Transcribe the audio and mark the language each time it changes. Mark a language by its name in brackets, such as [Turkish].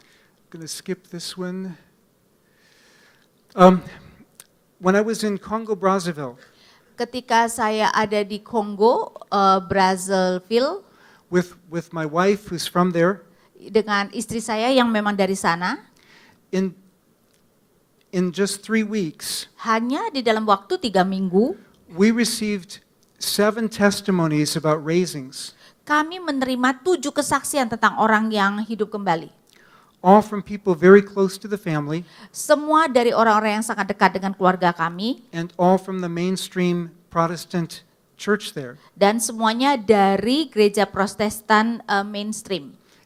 [English] I'm going to skip this one. When I was in Congo, Brazzaville, [Indonesian] Ketika saya ada di Kongo, Brazzaville, [English] with my wife, who's from there, [Indonesian] dengan istri saya yang memang dari sana, [English] in just 3 weeks, [Indonesian] hanya di dalam waktu 3 minggu, [English] we received 7 testimonies about raisings, [Indonesian] kami menerima 7 kesaksian tentang orang yang hidup kembali. [English] all from people very close to the family, [Indonesian] Semua dari orang-orang yang sangat dekat dengan keluarga kami, [English] and all from the mainstream Protestant church there, [Indonesian] dan semuanya dari gereja Protestan mainstream.